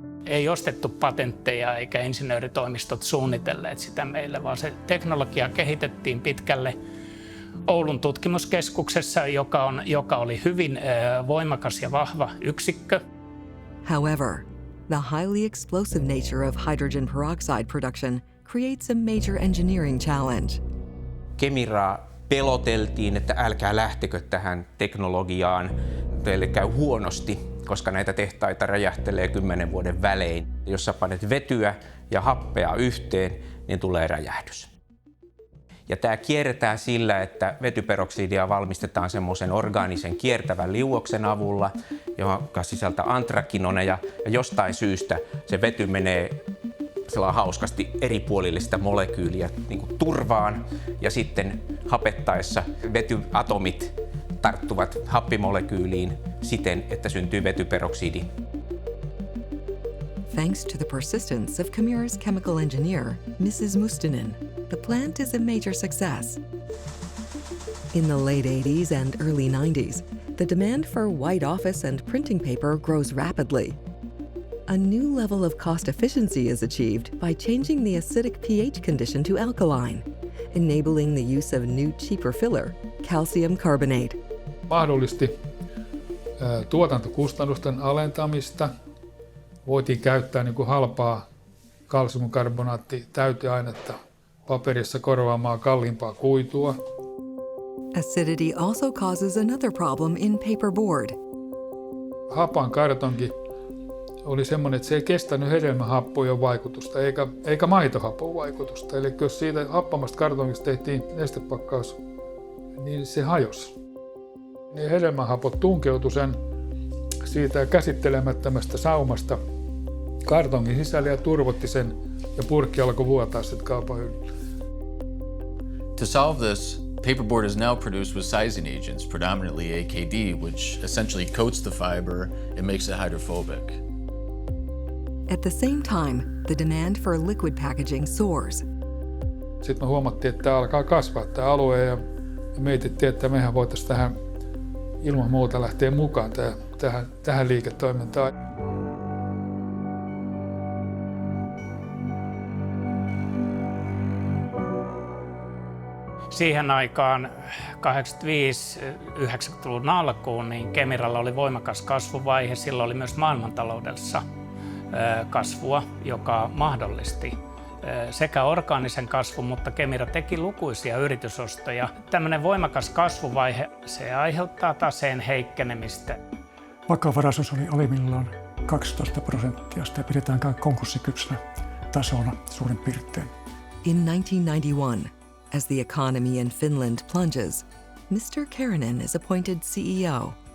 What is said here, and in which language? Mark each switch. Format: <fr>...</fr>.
<fi>Ei ostettu patentteja eikä insinööritoimistot suunnitelleet sitä meille, vaan se teknologia kehitettiin pitkälle Oulun tutkimuskeskuksessa, joka oli hyvin voimakas ja vahva yksikkö.</fi> <en>However, the highly explosive nature of hydrogen peroxide production creates a major engineering challenge.</en> <fi>Kemiraa peloteltiin, että älkää lähtekö tähän teknologiaan, teille käy huonosti, koska näitä tehtaita räjähtelee 10 vuoden välein. Jos sä panet vetyä ja happea yhteen, niin tulee räjähdys. Ja tämä kierretään sillä, että vetyperoksidia valmistetaan semmoisen orgaanisen kiertävän liuoksen avulla, joka sisältää antrakinoneja, ja jostain syystä se vety menee hauskasti eri puolille sitä molekyyliä niin kuin turvaan, ja sitten hapettaessa vetyatomit tarttuvat happimolekyyliin siten, että syntyy vetyperoksidi.</fi> <en>Thanks to the persistence of KEMIRA's chemical engineer, Mrs. Mustinen, the plant is a major success. In the late 80s and early 90s, the demand for white office and printing paper grows rapidly. A new level of cost efficiency is achieved by changing the acidic pH condition to alkaline, enabling the use of new cheaper filler, calcium carbonate.</en> <fi>Mahdollisti tuotantokustannusten alentamista. Voitiin käyttää niin kuin halpaa kalsiumkarbonaatti-täyteainetta paperissa korvaamaan kalliimpaa kuitua.</fi> <en>Acidity also causes another problem in paperboard.</en> <fi>Hapan kartonki oli semmoinen, että se ei kestänyt hedelmähappojen vaikutusta eikä maitohapon vaikutusta. Eli jos siitä happamasta kartonkista tehtiin nestepakkaus, niin se hajosi. Niin hedelmähapot tunkeutui sen siitä käsittelemättömästä saumasta kartongin sisälle ja turvotti sen, ja purkki alkoi vuotaa sitten kaupan hyllyllä.</fi> <en>To solve this, paperboard is now produced with sizing agents, predominantly AKD, which essentially coats the fiber and makes it hydrophobic. At the same time, the demand for liquid packaging soars.</en> <fi>Sitten me huomattiin, että tämä alkaa kasvaa tämä alue, ja mietittiin, että mehän voitaisiin tähän ilman muuta lähteä mukaan tähän liiketoimintaan. Siihen aikaan 85-90-luvun alkuun niin Kemiralla oli voimakas kasvuvaihe. Sillä oli myös maailmantaloudessa kasvua, joka mahdollisti sekä orgaanisen kasvun, mutta Kemira teki lukuisia yritysostoja. Tämmöinen voimakas kasvuvaihe, se aiheuttaa taseen heikkenemistä. Vakavaraisuus oli alimmillaan 12%, sitä pidetään konkurssikypsänä tasona suurin piirtein.</fi> <en>In 1991, as the economy in Finland plunges, Mr. Keranen is appointed CEO.</en>